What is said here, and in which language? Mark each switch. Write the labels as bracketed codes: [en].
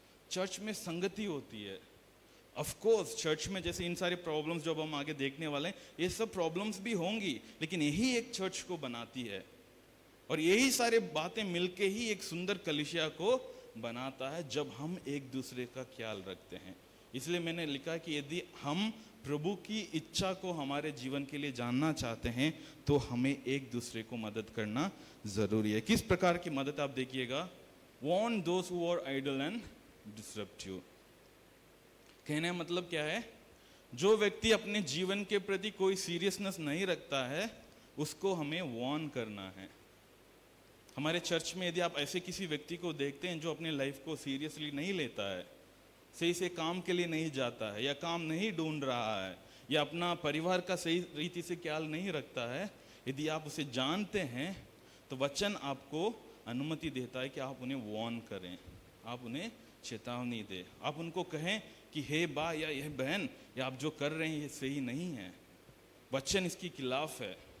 [hi] Church में संगति होती है। ऑफ कोर्स चर्च में जैसे इन सारे प्रॉब्लम्स जो अब हम आगे देखने वाले हैं, ये सब प्रॉब्लम्स भी होंगी, लेकिन यही एक चर्च को बनाती है और यही सारे बातें मिलके ही एक सुंदर कलीसिया को बनाता है जब हम एक दूसरे का ख्याल रखते हैं। इसलिए मैंने लिखा कि यदि हम प्रभु की इच्छा को हमारे जीवन के लिए जानना चाहते हैं तो हमें एक दूसरे को मदद करना जरूरी है। किस प्रकार की मदद? आप देखिएगा, [en] warn those who are idle and disrupt you। [hi] कहने का मतलब क्या है? जो व्यक्ति अपने जीवन के प्रति कोई सीरियसनेस नहीं रखता है उसको हमें वार्न करना है। हमारे चर्च में यदि आप ऐसे किसी व्यक्ति को देखते हैं जो अपने लाइफ को सीरियसली नहीं लेता है, सही से काम के लिए नहीं जाता है या काम नहीं ढूंढ रहा है या अपना परिवार का सही रीति से ख्याल नहीं रखता है, यदि आप उसे जानते हैं तो वचन आपको अनुमति देता है कि आप उन्हें वार्न करें, आप उन्हें चेतावनी दें, आप उनको कहें कि हे बा या यह बहन, या आप जो कर रहे हैं ये सही नहीं है, वचन इसके खिलाफ है।